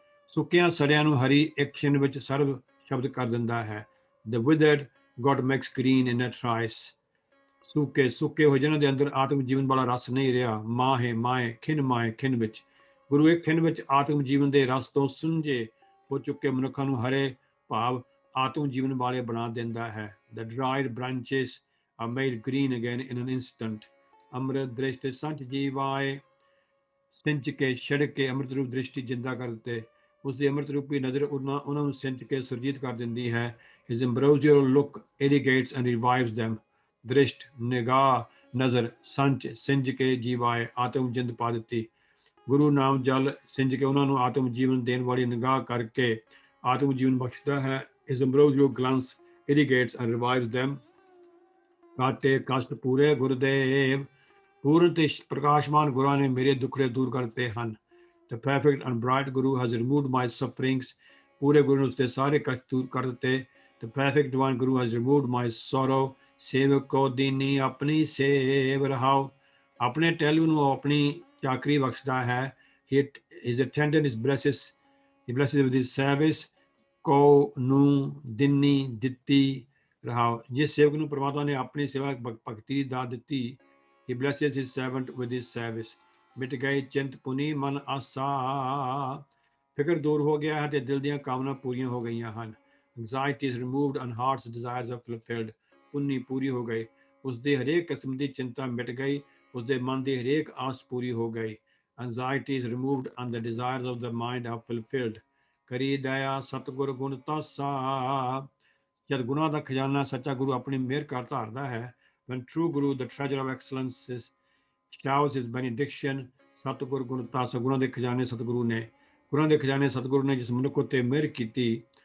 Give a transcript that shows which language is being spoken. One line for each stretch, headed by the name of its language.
Punjabi: ਸੁੱਕਿਆਂ ਸੜਿਆਂ ਨੂੰ ਹਰੀ ਇੱਕ ਛਿਨ ਵਿੱਚ ਸਰਵ ਸ਼ਬਦ ਕਰ ਦਿੰਦਾ ਹੈ।
English: The withered God makes green in a trice.
Punjabi: ਸੁੱਕੇ ਹੋਏ ਜਿਨ੍ਹਾਂ ਦੇ ਅੰਦਰ ਆਤਮ ਜੀਵਨ ਵਾਲਾ ਰਸ ਨਹੀਂ ਰਿਹਾ, ਮਾਹੇ ਖਿਨ ਵਿੱਚ ਗੁਰੂ ਇੱਕ ਖਿੰਡ ਵਿੱਚ ਆਤਮ ਜੀਵਨ ਦੇ ਰਸ ਤੋਂ ਸੁੰਝੇ ਹੋ ਚੁੱਕੇ ਮਨੁੱਖਾਂ ਨੂੰ ਹਰੇ ਭਾਵ ਆਤਮ ਜੀਵਨ ਵਾਲੇ ਬਣਾ ਦਿੰਦਾ ਹੈ।
English: The dried branches are made green again in an instant.
Punjabi: ਅੰਮ੍ਰਿਤ ਦ੍ਰਿਸ਼ਟ ਸੰਤ ਜੀਵਾਏ, ਸਿੰਚ ਕੇ ਛਿੜਕ ਕੇ ਅੰਮ੍ਰਿਤ ਰੂਪ ਦ੍ਰਿਸ਼ਟੀ ਜਿੰਦਾ ਕਰ ਦਿੱਤੇ। ਉਸ ਦੀ ਅੰਮ੍ਰਿਤ ਰੂਪੀ ਨਜ਼ਰ ਉਹਨਾਂ ਨੂੰ ਸਿੰਚ ਕੇ ਸੁਰਜੀਤ ਕਰ ਦਿੰਦੀ ਹੈ।
English: His ambrosial look irrigates and revives them.
Punjabi: ਦ੍ਰਿਸ਼ਟ ਨਿਗਾਹ ਨਜ਼ਰ ਸੰਚ ਸਿੰਜ ਕੇ ਜੀਵਾਏ ਆਤਮ ਜਿੰਦ ਪਾ ਦਿੱਤੀ। ਗੁਰੂ ਨਾਮ ਜਲ ਸਿੰਜ ਕੇ ਉਹਨਾਂ ਨੂੰ ਆਤਮ ਜੀਵਨ ਦੇਣ ਵਾਲੀ ਨਿਗਾਹ ਕਰਕੇ ਆਤਮ ਜੀਵਨ ਬਖਸ਼ਦਾ ਹੈ।
English: His ambrosial glance irrigates and revives them.
Punjabi: ਕਾਟੇ ਕਸ਼ਟ ਪੂਰੇ ਗੁਰਦੇਵ, ਪੂਰਨ ਤੇ ਪ੍ਰਕਾਸ਼ਮਾਨ ਗੁਰਾਂ ਨੇ ਮੇਰੇ ਦੁੱਖੜੇ ਦੂਰ ਕਰਤੇ ਹਨ।
English: The perfect and bright Guru has removed my sufferings.
Punjabi: ਪੂਰੇ ਗੁਰੂ ਨੇ ਉਸਦੇ ਸਾਰੇ ਕਸ਼ਟ ਦੂਰ ਕਰ ਦਿੱਤੇ।
English: The perfect divine Guru has removed my sorrow.
Punjabi: ਸੇਵਕ ਕੋ ਦੀਨੀ ਆਪਣੀ ਸੇਵ ਰਹਾਓ, ਆਪਣੇ ਟਹਿਲੂ ਨੂੰ ਆਪਣੀ ਚਾਕਰੀ ਬਖਸ਼ਦਾ ਹੈ।
English: His attendant he blesses with his service.
Punjabi: ਕੋ ਨੂੰ ਦਿਨੀ ਦਿੱਤੀ ਰਹਾਓ, ਜਿਸ ਸੇਵਕ ਨੂੰ ਪ੍ਰਮਾਤਮਾ ਨੇ ਆਪਣੀ ਸੇਵਾ ਭਗਤੀ ਦੀ ਦਾਤ ਦਿੱਤੀ,
English: he blesses his servant with his service.
Punjabi: ਮਿਟ ਗਈ ਚਿੰਤ ਪੁਨੀ ਮਨ ਆਸਾ, ਫਿਕਰ ਦੂਰ ਹੋ ਗਿਆ ਹੈ ਤੇ ਦਿਲ ਦੀਆਂ ਕਾਮਨਾ ਪੂਰੀਆਂ ਹੋ ਗਈਆਂ ਹਨ।
English: Anxiety is removed and heart's desires are fulfilled.
Punjabi: ਪੁੰਨੀ ਪੂਰੀ ਹੋ ਗਈ, ਉਸਦੇ ਹਰੇਕ ਕਿਸਮ ਦੀ ਚਿੰਤਾ ਮਿਟ ਗਈ, ਉਸਦੇ ਮਨ ਦੀ ਹਰੇਕ ਆਸ ਪੂਰੀ ਹੋ ਗਈ।
English: Anxiety is removed and the desires of the mind are fulfilled.
Punjabi: ਕਰੀ ਦਇਆ ਸਤਿਗੁਰ ਗੁਣ ਤਾਸਾ, ਜਦ ਗੁਣਾਂ ਦਾ ਖਜ਼ਾਨਾ ਸੱਚਾ ਗੁਰੂ ਆਪਣੀ ਮਿਹਰ ਕਰ ਧਾਰਦਾ ਹੈ।
English: When true Guru, the treasure of excellence, showers his benediction,
Punjabi: ਸਤਿਗੁਰ ਗੁਣ ਤਾਸਾ, ਗੁਣਾਂ ਦੇ ਖਜ਼ਾਨੇ ਸਤਿਗੁਰੂ ਨੇ, ਗੁਣਾਂ ਦੇ ਖਜ਼ਾਨੇ ਸਤਿਗੁਰੂ ਨੇ ਜਿਸ ਮਨੁੱਖ ਉੱਤੇ ਮਿਹਰ ਕੀਤੀ।